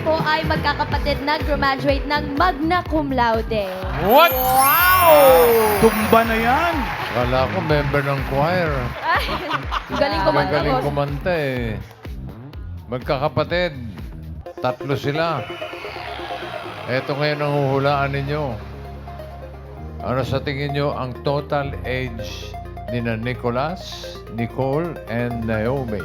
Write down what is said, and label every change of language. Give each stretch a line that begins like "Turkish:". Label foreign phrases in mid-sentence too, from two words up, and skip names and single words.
Filipino: ay magkakapatid na graduate ng
Latin: magna cum laude.
English: What?
Filipino: Tumba na yan. Akala ko member ng choir. Galing kumanta, Magaling boss. kumanta eh. Magkakapatid. 3 sila. Eto ngayon ang huhulaan ninyo. Ano sa tingin nyo ang total age ni na Nicholas, Nicole, and Naomi?